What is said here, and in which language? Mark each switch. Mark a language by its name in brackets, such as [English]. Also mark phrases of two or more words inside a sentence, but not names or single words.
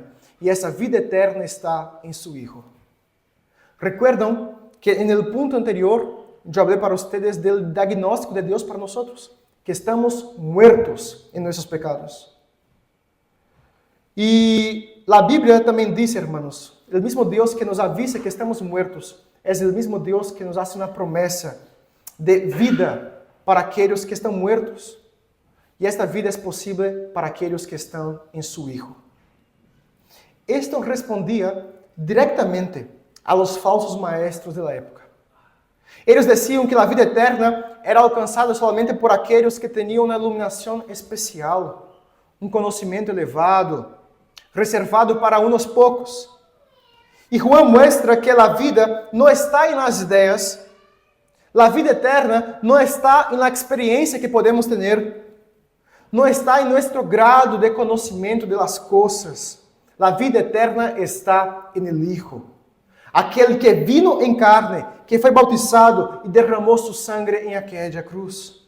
[Spanish] Y esa vida eterna está en su Hijo. ¿Recuerdan que en el punto anterior yo hablé para ustedes del diagnóstico de Dios para nosotros? Que estamos muertos en nuestros pecados. Y la Biblia también dice, hermanos, el mismo Dios que nos avisa que estamos muertos es el mismo Dios que nos hace una promesa de vida para aquellos que estão muertos. [Portuguese] E esta vida é possível para aqueles que estão em [Spanish] su Hijo. Esto [Portuguese] respondia diretamente [Spanish] a los falsos maestros de la época. [Portuguese] Eles diziam que a vida eterna era alcançada somente por aqueles que tinham uma iluminação especial, um conhecimento elevado, reservado para unos poucos. E Juan muestra que a vida não está em las ideias. [Spanish] La vida eterna no está en la experiencia que podemos tener, no está en nuestro grado de conocimiento de las cosas. La vida eterna está en el Hijo, aquel que vino en carne, que fue bautizado y derramó su sangre en aquella cruz.